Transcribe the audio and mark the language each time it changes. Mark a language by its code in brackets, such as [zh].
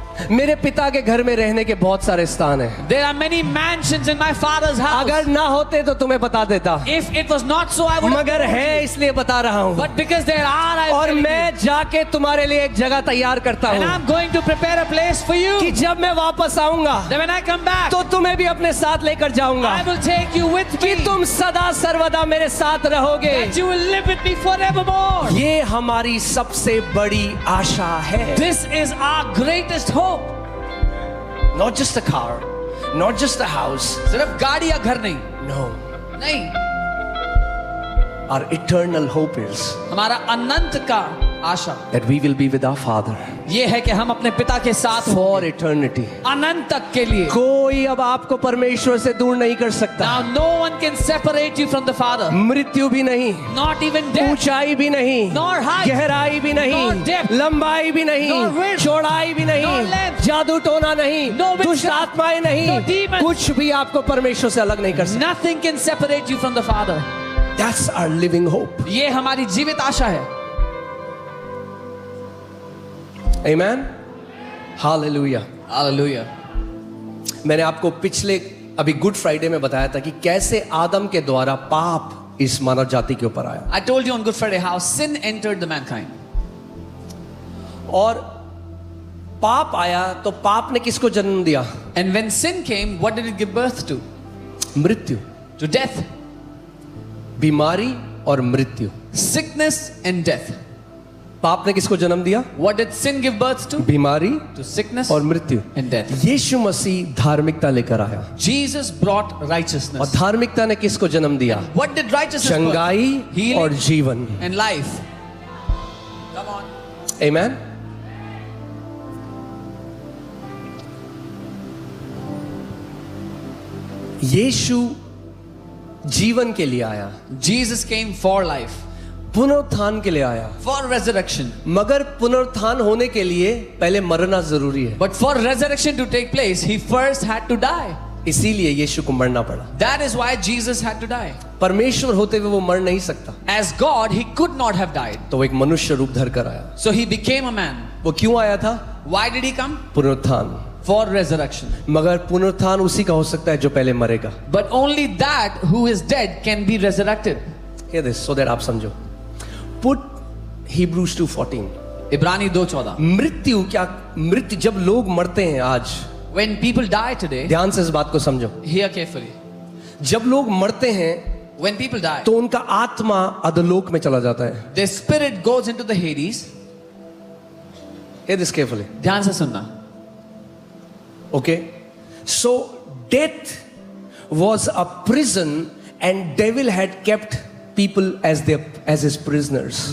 [hi] मेरे पिता के घर में रहने के बहुत सारे स्थान हैं, [en] there are many mansions in my father's house. [hi] अगर ना होते तो तुम्हें बता देता, [en] If it was not so, I would have [hi] मगर [en] told [hi] है [en] you. [hi] इसलिए बता रहा हूं, [en] But because there are, I am [hi] और [en] telling [hi] मैं [en] you. [hi] जाके तुम्हारे लिए एक जगह तैयार करता [en] And [hi] हूं [en] I'm going to prepare a place for you. [hi] कि जब मैं वापस आऊंगा [en] Then when I come back, [hi] तो तुम्हें भी अपने साथ लेकर जाऊंगा, [en] I will take you with [hi] कि [en] me. [hi] तुम सदा सर्वदा मेरे साथ रहोगे. [en] That you will live with me forevermore. [hi] ये हमारी सबसे बड़ी आशा है. [en] This is our greatest hope. Not just a car, not just a house. [hi] सिर्फ गाड़ी या घर नहीं. [en] No. [hi] नहीं. [en] Our eternal hope is [hi] हमारा अनंत का आशा [en] that we will be with our Father [hi] ये है कि हम अपने पिता के साथ [en] for eternity. [hi] अनंत तक के लिए. कोई अब आपको परमेश्वर से दूर नहीं कर सकता. [en] Now no one can separate you from the Father. [hi] मृत्यु भी नहीं, [en] Not even death. [hi] ऊंचाई भी नहीं, [en] Nor height. [hi] गहराई भी नहीं, [en] Nor depth. [hi] लंबाई भी नहीं, [en] Nor width. [hi] चौड़ाई भी नहीं, [en] Nor length. [hi] जादू टोना नहीं, [en] No witchcraft. [hi] दुष्ट आत्माएं नहीं, [en] No demons. [hi] कुछ भी आपको परमेश्वर से अलग नहीं कर सकता. [en] Nothing can separate you from the Father. That's our living hope. [hi] ये हमारी जीवित आशा है. [en] Amen. Hallelujah. Hallelujah. [hi] मैंने आपको पिछले अभी गुड फ्राइडे में बताया था कि कैसे आदम के द्वारा पाप इस मानव जाति के ऊपर आया, [en] I told you on Good Friday how sin entered the mankind. [hi] और पाप आया तो पाप ने किसको जन्म दिया? [en] And when sin came, what did it give birth to? [hi] मृत्यु, [en] To death, [hi] बीमारी और मृत्यु. [en] sickness and death. [hi] पाप ने किसको जन्म दिया? [en] What did sin give birth to? [hi] बीमारी [en] To sickness [hi] और मृत्यु. [en] and death. [hi] यीशु मसीह धार्मिकता लेकर आया, [en] Jesus brought [hi] और [en] righteousness. [hi] धार्मिकता ने किसको जन्म दिया? [en] What did righteousness birth? [hi] चंगाई [en] Healing [hi] और जीवन. [en] and life. Come on. Amen. [hi] यीशु जीवन के लिए आया, [en] Jesus came for life, [hi] पुनरुत्थान के लिए आया, [en] for resurrection. [hi] मगर पुनरुत्थान होने के लिए पहले मरना जरूरी है. [en] But for resurrection to take place, he first had to die. [hi] इसीलिए यीशु को मरना पड़ा. [en] That is why Jesus had to die. [hi] परमेश्वर होते हुए वो मर नहीं सकता, [en] As God, he could not have died. [hi] तो वो एक मनुष्य रूप धर कर आया. [en] So he became a man. [hi] वो क्यों आया था? [en] Why did he come? [hi] पुनरुत्थान. [en] For resurrection. [hi] मगर पुनरुत्थान उसी का हो सकता है जो पहले मरेगा. [en] But only that who is dead can be resurrected. Hear this so that [hi] आप समझो. [en] Put Hebrews 2:14. [hi] इब्रानी 2:14. मृत्यु क्या? मृत्यु जब लोग मरते हैं आज, [en] When people die today, [hi] ध्यान से इस बात को समझो. [en] hear carefully. [hi] जब लोग मरते हैं [en] When people die, [hi] तो उनका आत्मा अधोलोक में चला जाता है. [en] their spirit goes into the Hades. Hear this carefully. [hi] ध्यान से सुनना. [en] Okay? So death was a prison and devil had kept people as his prisoners.